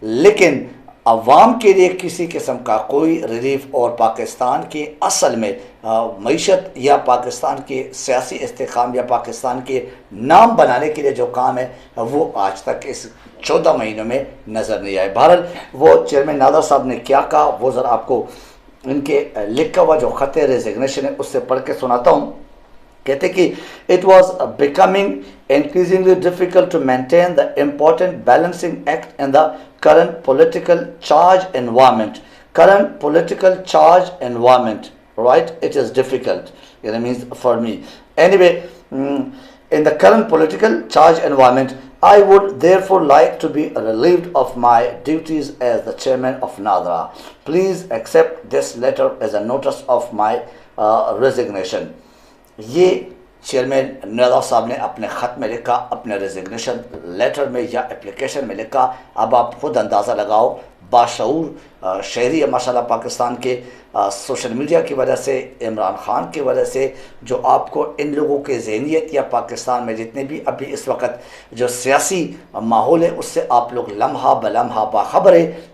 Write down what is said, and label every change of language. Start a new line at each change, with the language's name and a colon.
Hindi: लेकिन अवाम के लिए किसी किस्म का कोई रिलीफ और पाकिस्तान की असल में मईशत या पाकिस्तान के सियासी इस्तेकाम या पाकिस्तान के नाम बनाने के लिए जो काम है वो आज तक इस 14 महीनों में नज़र नहीं आए। बहरहाल वो चेयरमैन नादर साहब ने क्या कहा वो ज़रा आपको इनके लिखा हुआ जो ख़त रेजिग्नेशन है उससे पढ़ के सुनाता हूँ। कहते कि
English: it was becoming increasingly difficult to maintain the important balancing act in the current political charge environment. Current political charge environment, right? It is difficult. It means for me. Anyway, in the current political charge environment, I would therefore like to be relieved of my duties as the chairman of NADRA. Please accept this letter as a notice of my resignation.
Hindi: ये chairman नवाब साहब ने अपने ख़त में लिखा, अपने resignation letter में या एप्लीकेशन में लिखा। अब आप खुद अंदाज़ा लगाओ, बाशऊर शहरी है माशाल्लाह पाकिस्तान के, सोशल मीडिया की वजह से, इमरान ख़ान की वजह से, जो आपको इन लोगों के ज़हनियत या पाकिस्तान में जितने भी अभी इस वक्त जो सियासी माहौल है उससे आप लोग लम्हा बलम्हा बाखबर है।